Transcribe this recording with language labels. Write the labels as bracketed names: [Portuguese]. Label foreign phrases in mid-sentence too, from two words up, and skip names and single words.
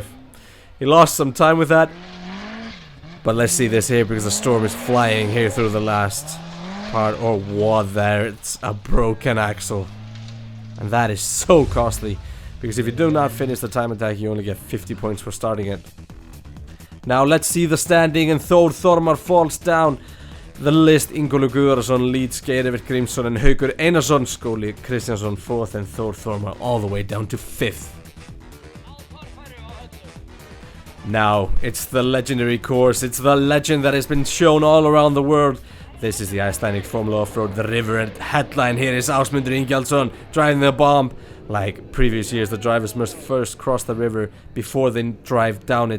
[English] He lost some time with that, but let's see this here, because the Storm is flying here through the last part. Or what there? It's a broken axle, and that is so costly, because if you do not finish the time attack, you only get 50 points for starting it. Now let's see the standing, and Þór Þormar falls down the list. Ingólfur Guðarsson leads, Geirivert Grímsson and Haukur Einarsson. Skúli Kristjánsson 4th, and Þór Þormar all the way down to 5th. Now it's the legendary course. It's the legend that has been shown all around the world. This is the Icelandic Formula Offroad, the river headline. Here is Ásmundur Ingjaldsson driving the bomb. Like previous years, the drivers must first cross the river before they drive down it.